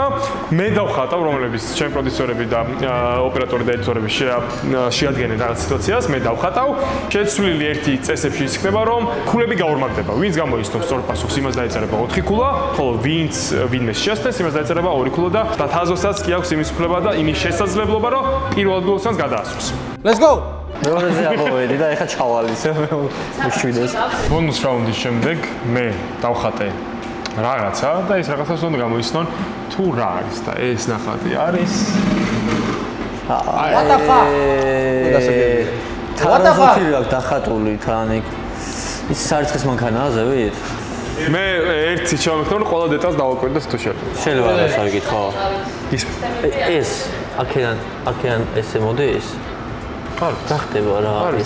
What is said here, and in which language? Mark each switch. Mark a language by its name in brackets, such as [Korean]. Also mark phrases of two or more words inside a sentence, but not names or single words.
[Georgian] მე დავხატავ, რომლებიც ჩემი პროდიუსერები და ოპერატორი და ედიტორები შეადგენენ რაღაც სიტუაციას, მე დავხატავ. შეცვლილი ერთი წესებში ის იქნება, რომ ქულები გაორმაგდება. ვინც გამოიცნობს სწორ პასუხს, იმას დაიწერება 4 ქულა, ხოლო ვინმე შეასწრეს, იმას დაიწერება 2 ქულა და თაზოსაც კი აქვს იმის უფლება და იმის შესაძლებლობა, რომ პირველ ადგილოსანს გადაასწროს. [English] Let's go. [Georgian] მეორეზე აბოვედი და ეხა ჩავალის. უშვიდეს. ბონუს რაუნდის შემდეგ მე დავხატე რაღაცა და ეს რაღაცას უნდა გამოიცნონ თუ რა არის და ეს ნახატი არის [English] What the fuck? [Georgian] თარაზოთი აქვს დახატული თან იქ. ის სარწყის მანქანაა ზევით? მე ერთი ჩავმეხტარ ყველა დეტალს დავაკვირდე თუ შეიძლება. შეიძლება რაღაც არ გითხო. ეს აქედან ესე მოდის? არ გახდება რა არის.